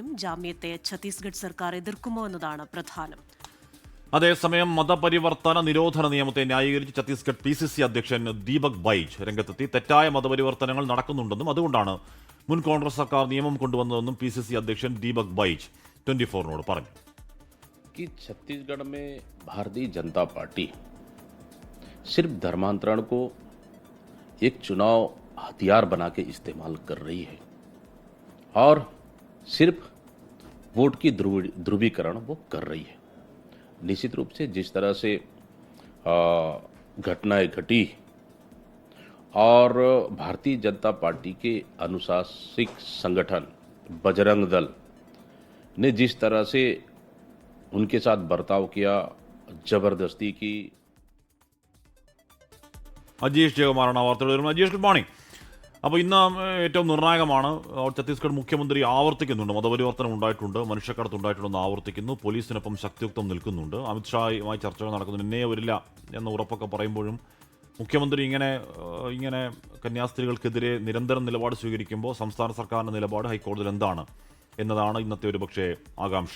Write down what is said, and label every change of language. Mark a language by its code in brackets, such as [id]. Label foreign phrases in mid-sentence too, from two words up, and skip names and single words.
[ml] ജാമ്യത്തെ ഛത്തീസ്ഗഡ് സർക്കാർ എതിർക്കുമോ എന്നതാണ് പ്രധാനം. അതേസമയം മതപരിവർത്തന നിരോധന നിയമത്തെ ന്യായീകരിച്ച് ഛത്തീസ്ഗഡ് PCC അധ്യക്ഷൻ ദീപക് ബൈജ് രംഗത്തെത്തി. തെറ്റായ മതപരിവർത്തനങ്ങൾ നടക്കുന്നുണ്ടെന്നും അതുകൊണ്ടാണ് മുൻ കോൺഗ്രസ് സർക്കാർ നിയമം കൊണ്ടുവന്നതെന്നും PCC അധ്യക്ഷൻ ദീപക് ബൈജ് 24 പറഞ്ഞു. [hi] छत्तीसगढ़ में भारतीय जनता पार्टी सिर्फ धर्मांतरण को एक चुनाव हथियार बना के इस्तेमाल कर रही है और सिर्फ वोट की ध्रुवीकरण वो कर रही है. निश्चित रूप से जिस तरह से घटनाएं घटी और भारतीय जनता पार्टी के अनुशासिक संगठन बजरंग दल ने जिस तरह से उनके साथ बर्ताव किया, जबरदस्ती की. [ml] അജീഷ് ജയകുമാറാണ് വാർത്തകൾ വരുന്നത്. അജീഷ്, [en] good morning. [ml] അപ്പോൾ ഇന്ന് ഏറ്റവും നിർണായകമാണ്. ഛത്തീസ്ഗഡ് മുഖ്യമന്ത്രി ആവർത്തിക്കുന്നുണ്ട് മതപരിവർത്തനം ഉണ്ടായിട്ടുണ്ട്, മനുഷ്യക്കടത്ത് ഉണ്ടായിട്ടുണ്ടെന്ന് ആവർത്തിക്കുന്നു. പോലീസിനൊപ്പം ശക്തിയുക്തം നിൽക്കുന്നുണ്ട്. അമിത്ഷായുമായി ചർച്ചകൾ നടക്കുന്നു. എന്നെ വരില്ല എന്ന ഉറപ്പൊക്കെ പറയുമ്പോഴും മുഖ്യമന്ത്രി ഇങ്ങനെ കന്യാസ്ത്രീകൾക്കെതിരെ നിരന്തരം നിലപാട് സ്വീകരിക്കുമ്പോൾ സംസ്ഥാന സർക്കാരിൻ്റെ നിലപാട് ഹൈക്കോടതിയിൽ എന്താണ് എന്നതാണ് ഇന്നത്തെ ഒരു പക്ഷേ ആകാംക്ഷ.